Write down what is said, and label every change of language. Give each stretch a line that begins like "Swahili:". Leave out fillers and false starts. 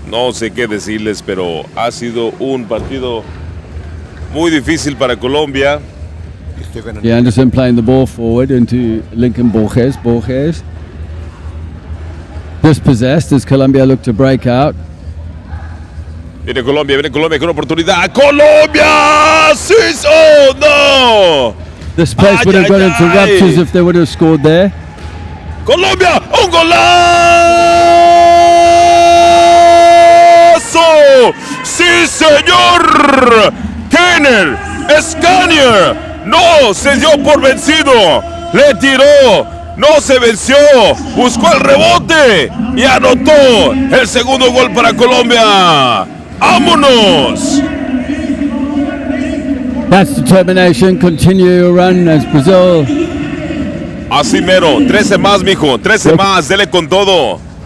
Spanish: No sé qué decirles, pero ha sido un partido muy difícil para Colombia.
English: Yeah, Anderson playing the ball forward into Lincoln Borges. Borges dispossessed as Colombia look to break out.
Spanish: Viene Colombia con oportunidad. ¡Colombia! ¡Sí! ¡Oh, no!
English: This place would have got into ruptures if they would have scored there.
Spanish: ¡Colombia! ¡Un golazo! ¡Sí, señor! Kenner Scanier no se dio por vencido, le tiró, no se venció, buscó el rebote y anotó el segundo gol para Colombia. ¡Vámonos!
English: That's determination. Continue your run as Brazil.
Spanish: Así mero, 13 más, mijo, 13 más, dele con todo.